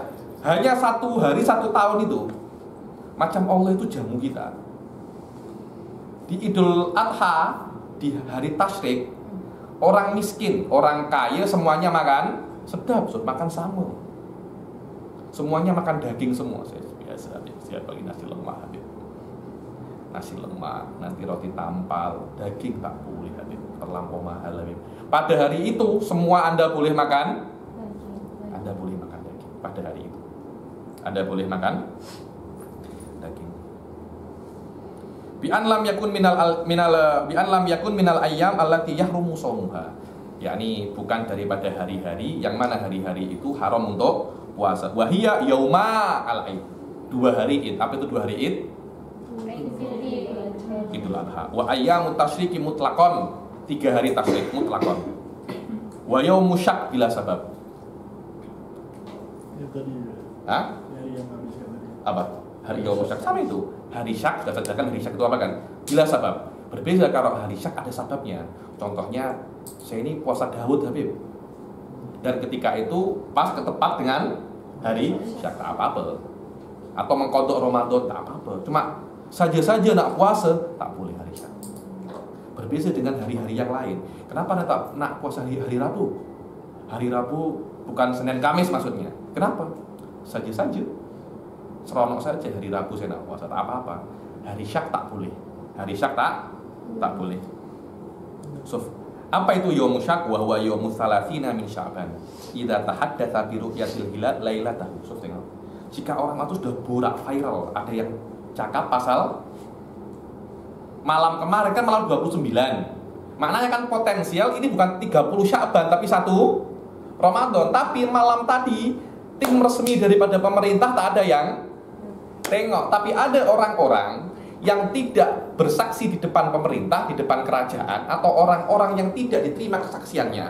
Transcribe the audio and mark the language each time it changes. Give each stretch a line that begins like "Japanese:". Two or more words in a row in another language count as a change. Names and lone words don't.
Malay: Hanya 1 hari 1 tahun itu macam Allah itu jamu kita. Di Idul Adha, di hari tasyrik, orang miskin, orang kaya semuanya makan sedap, makan sama. Semuanya makan daging semua. Saya biasa siap bagi nasi lemak Habib. Nasi lemak, nanti roti tampal, daging tak boleh Habib, terlampau mahal Habib. Pada hari itu semua Anda boleh makan. Anda boleh makan daging pada hari itu. Anda boleh makan daging.
Arabic: بأن لم يكن من الأيام التي يحرم صومها.
Malay: Yakni bukan daripada hari-hari yang mana hari-hari itu haram untuk puasa.
Arabic: وهي يوما العيد.
Malay: 2 hari Id. Apa itu 2 hari Id? Idul Adha.
Arabic: وأيام التشريق مطلقا.
Malay: 3 hari tasyrik
Arabic: مطلقا. ويوم الشك بلا سبب. Hah?
Malay: Apa? Hari yaum syak sama itu. Hari syak, sudah sajakan hari syak itu apa kan?
Arabic: بلا سبب.
Malay: Berbeda kalau hari syak ada sababnya. Contohnya, saya ini puasa Daud Habib. Dan ketika itu pas ketepat dengan hari syak, tak apa-apa. Atau mengqadha Ramadan, tak apa-apa. Cuma saja-saja nak puasa, tak boleh hari syak. Berbeda dengan hari-hari yang lain. Kenapa tak nak puasa hari Rabu? Hari Rabu bukan Senin Kamis maksudnya. Kenapa? Saja-saja. Seronok saja hari Rabu saya nak puasa, tak apa-apa. Hari syak tak boleh. Hari syak tak boleh. So, apa itu
Arabic: يوم الشك? وهو يوم الثلاثين من شعبان. إذا تحدث برؤية الهلال ليلته.
Malay: So, tengok. Jika orang itu sudah borak viral, ada yang cakap pasal malam kemarin kan malam 29. Maknanya kan potensial ini bukan 30 Sya'ban tapi 1 Ramadan. Tapi malam tadi tim resmi daripada pemerintah tak ada yang tengok. Tapi ada orang-orang yang tidak bersaksi di depan pemerintah, di depan kerajaan, atau orang-orang yang tidak diterima kesaksiannya.